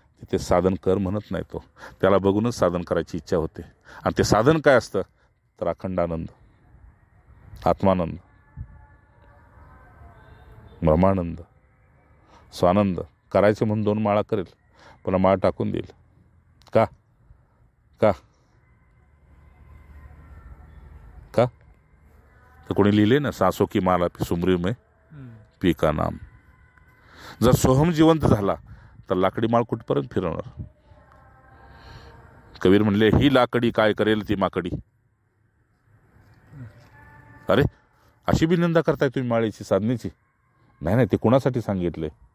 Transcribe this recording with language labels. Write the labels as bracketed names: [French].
[Marathi] तिथे साधन कर म्हणत नाही तो. त्याला बघूनच साधन करायची इच्छा होते. आणि ते साधन काय असतं तर अखंड आनंद, आत्मानंद, ब्रह्मानंद, स्वानंद. करायचं म्हणून 2 माळा करेल, पुन्हा माळ टाकून देईल. का का का तर कोणी लिहिले ना, [Hindi] सासो की माला सुमरी में पी का नाम. [Marathi] जर सोहम जिवंत झाला तर लाकडी माळ कुठपर्यंत फिरवणार. कबीर म्हणले, ही लाकडी काय करेल ती माकडी. अरे अशी बी निंदा करताय तुम्ही माळेची, साधनेची. नाही, ते कुणासाठी सांगितले.